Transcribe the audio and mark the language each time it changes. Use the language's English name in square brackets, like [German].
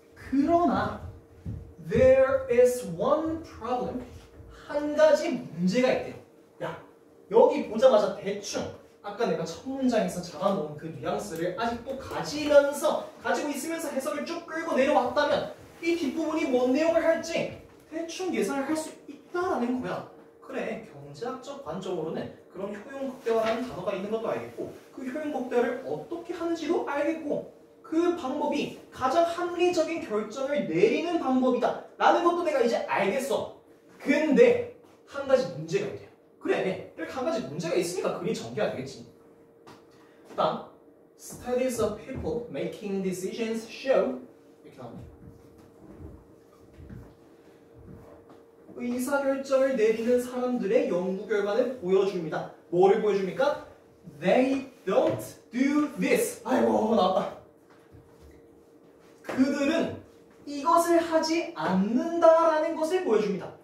[Korean] 그러나 [English] there is one problem. [Korean] 한 가지 문제가 있대요. 야, 여기 보자마자 대충 아까 내가 첫 문장에서 잡아놓은 그 뉘앙스를 아직도 가지고 있으면서 해석을 쭉 끌고 내려왔다면 이 뒷부분이 뭔 내용을 할지 대충 예상을 할 수 있다라는 거야. 그래, 경제학적 관점으로는 그런 효용 극대화라는 단어가 있는 것도 알겠고 그 효용 극대화를 어떻게 하는지도 알겠고 그 방법이 가장 합리적인 결정을 내리는 방법이다 라는 것도 내가 이제 알겠어. 근데 한 가지 문제가 있대요. 그래, 이렇게 한 가지 문제가 있으니까 글이 전개가 되겠지. 다음, [English] studies of people making decisions show [Korean] 이렇게 나옵니다. 의사결정을 내리는 사람들의 연구 결과는 보여줍니다. 뭐를 보여줍니까? [English] They don't do this. [Korean] 아이고, 나왔다. 그들은 이것을 하지 않는다라는 것을 보여줍니다.